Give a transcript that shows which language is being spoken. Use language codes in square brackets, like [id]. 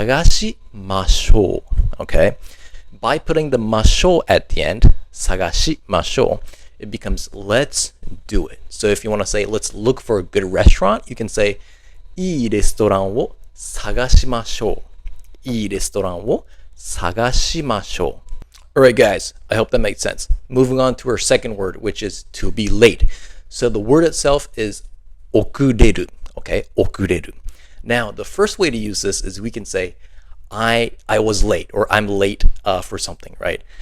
[en] Sagashimashou, okay? By putting the mashou at the end, sagashimashou, it becomes let's do it. So if you want to say let's look for a good restaurant, you can say [ja] いいレストランを探しましょう。いいレストランを探しましょう。 [en] Alright guys, I hope that makes sense. Moving on to our second word, which is to be late. So the word itself is okureru, okay? Okureru. Now, the first way to use this is we can say I was late, or I'm late for something, right?